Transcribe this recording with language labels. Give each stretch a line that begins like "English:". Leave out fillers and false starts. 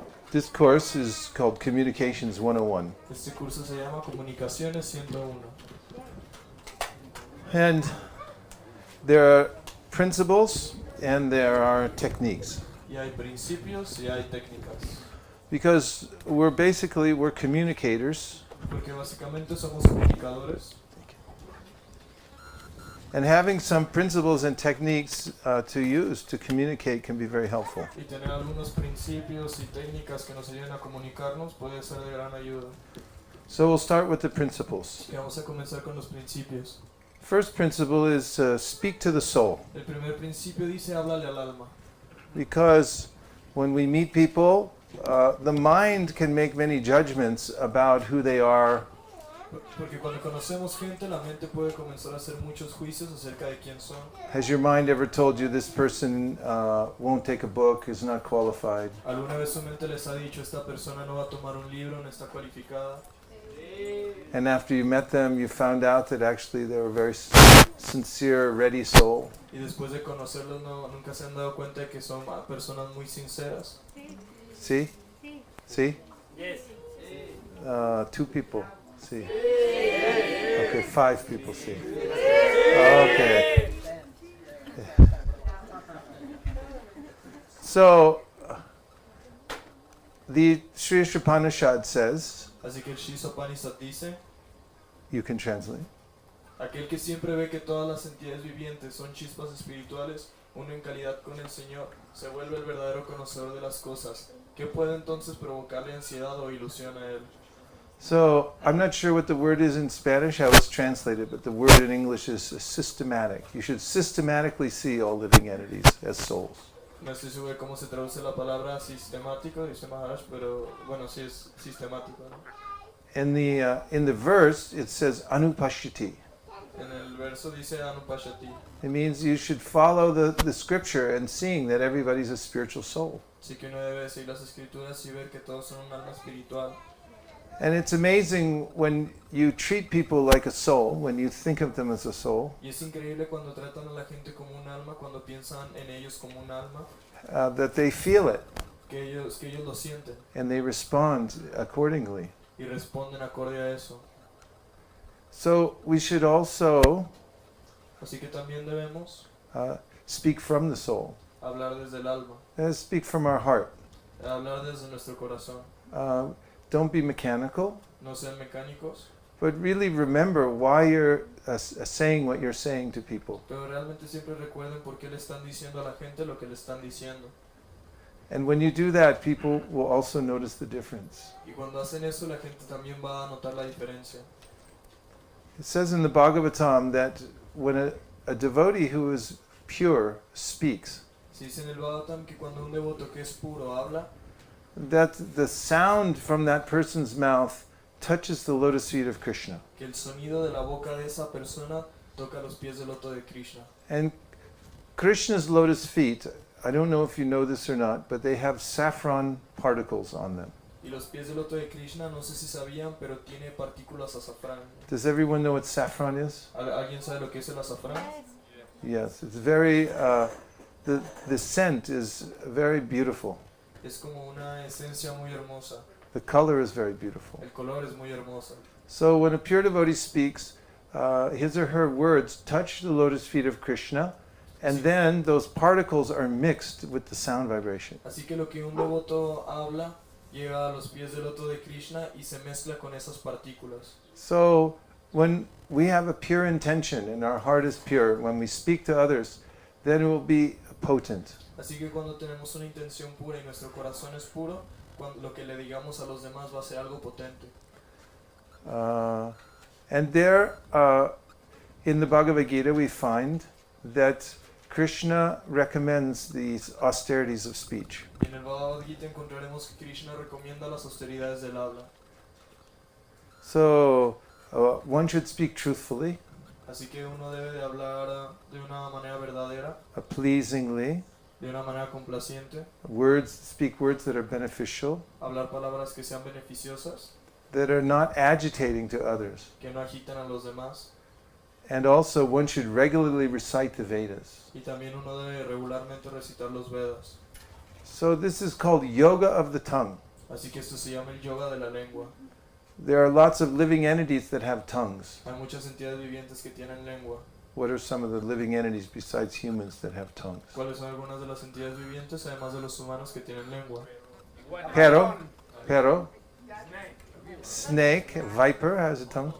English: This course is called Communications 101.
Spanish: Este curso se llama Comunicaciones 101.
English: And there are principles and there are techniques.
Spanish: Y hay principios y hay técnicas.
English: Because we're communicators.
Spanish: Porque básicamente somos comunicadores.
English: And having some principles and techniques to use to communicate can be very helpful.
Spanish: Y tener algunos principios y técnicas que nos ayuden a comunicarnos puede ser de gran ayuda.
English: So we'll start with the principles.
Spanish: Y vamos a comenzar con los principios.
English: First principle is speak to the soul.
Spanish: El primer principio dice háblale al alma.
English: Because when we meet people, the mind can make many judgments about who they are.
Spanish: Porque cuando conocemos gente, la mente puede comenzar a hacer muchos juicios acerca de quién son.
English: Has your mind ever told you this person won't take a book, is not qualified?
Spanish: ¿Alguna vez su mente les ha dicho esta persona no va a tomar un libro, no está cualificada?
English: And after you met them, you found out that actually they were a very sincere, ready soul.
Spanish: Y después de conocerlos nunca se han dado cuenta de que son personas muy sinceras.
English: See? See? Yes. Two people. See. Okay, 5 people see. Okay. So, the Sri Upanishad says,
Spanish: Así que el Upanishad dice,
English: you can translate,
Spanish: aquel que siempre ve que todas las entidades vivientes son chispas espirituales, uno en calidad con el Señor, se vuelve el verdadero conocedor de las cosas. ¿Qué puede entonces provocarle ansiedad o ilusión a él?
English: So, I'm not sure what the word is in Spanish, I was translated, but the word in English is systematic. You should systematically see all living entities as souls.
Spanish: No estoy seguro de cómo se traduce la palabra sistemático, dice Maharaj, pero bueno, sí es sistemático, ¿no?
English: In the verse, it says anupashyati.
Spanish: En el verso dice anupashati.
English: It means you should follow the scripture and seeing that everybody's a spiritual soul.
Spanish: Así que uno debe seguir las escrituras y ver que todos son un alma espiritual.
English: And it's amazing when you treat people like a soul, when you think of them as a soul,
Spanish: Y es increíble cuando tratan a la gente como un alma, cuando piensan en ellos como un alma,
English: that they feel it
Spanish: que ellos lo sienten
English: and they respond accordingly.
Spanish: y responden acorde a eso.
English: So we should also
Spanish: Así que también debemos
English: speak from the soul,
Spanish: hablar desde el alma,
English: speak from our heart.
Spanish: hablar desde nuestro corazón.
English: Don't be mechanical,
Spanish: No sean mecánicos,
English: but really remember why you're saying what you're saying to people.
Spanish: pero realmente siempre recuerden por qué le están diciendo a la gente lo que le están diciendo.
English: And when you do that, people will also notice the difference.
Spanish: Y cuando hacen eso, la gente también va a notar la diferencia.
English: It says in the Bhagavatam that when a devotee who is pure speaks,
Spanish: Se dice en el Bhagavatam que cuando un devoto que es puro habla,
English: that the sound from that person's mouth touches the lotus feet of Krishna.
Spanish: que el sonido de la boca de esa persona toca los pies del loto de Krishna.
English: And Krishna's lotus feet, I don't know if you know this or not, but they have saffron particles on them.
Spanish: Y los pies del loto de Krishna, no sé si sabían, pero tiene partículas azafrán.
English: Does everyone know what saffron is?
Spanish: ¿Alguien sabe lo que es el azafrán?
English: Yes, it's very, the scent is very beautiful.
Spanish: Es como una esencia muy hermosa.
English: The color is very beautiful.
Spanish: El color es muy hermoso.
English: So when a pure devotee speaks, his or her words touch the lotus feet of Krishna, and then those particles are mixed with the sound vibration.
Spanish: Así que lo que un devoto habla llega a los pies del loto de Krishna y se mezcla con esas partículas.
English: So when we have a pure intention and our heart is pure, when we speak to others, then it will be potent.
Spanish: Así que cuando tenemos una intención pura y nuestro corazón es puro, lo que le digamos a los demás va a ser algo potente.
English: And there, in the Bhagavad Gita, we find that Krishna recommends these austerities of speech.
Spanish: Y en el Bhagavad Gita encontraremos que Krishna recomienda las austeridades del habla.
English: So one should speak truthfully,
Spanish: Así que uno debe de hablar de una manera verdadera,
English: pleasingly,
Spanish: de una manera complaciente,
English: speak words that are beneficial,
Spanish: hablar palabras que sean beneficiosas,
English: that are not agitating to others.
Spanish: que no agitan a los demás.
English: And also, one should regularly recite the Vedas.
Spanish: Y también uno debe regularmente recitar los Vedas.
English: So this is called yoga of the tongue.
Spanish: Así que esto se llama el yoga de la lengua.
English: There are lots of living entities that have tongues.
Spanish: Hay muchas entidades vivientes que tienen lengua.
English: What are some of the living entities besides humans that have tongues?
Spanish: ¿Cuáles son algunas de las entidades vivientes, además de los humanos, que tienen lengua? Pero,
English: snake, viper has a tongue.